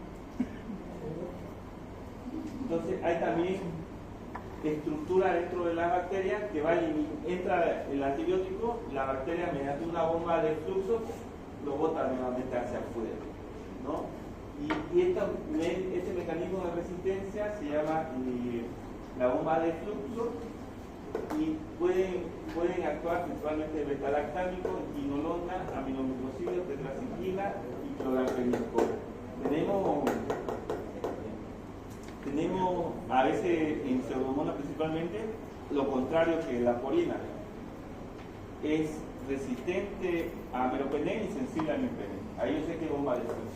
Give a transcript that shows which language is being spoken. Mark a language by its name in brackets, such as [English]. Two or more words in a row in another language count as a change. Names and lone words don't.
[Spanish] Entonces hay también estructura dentro de la bacteria que entra el antibiótico, la bacteria mediante una bomba de flujo lo bota nuevamente hacia afuera, ¿no? Y este mecanismo de resistencia se llama la bomba de flujo y pueden actuar principalmente beta-lactámico, quinolona, aminoglucosidio, tetraciclina y cloramfenicol. Tenemos a veces en Pseudomonas principalmente lo contrario que la porina. Es resistente a meropenem y sensible a imipenem. Ahí yo sé que es bomba de flujo.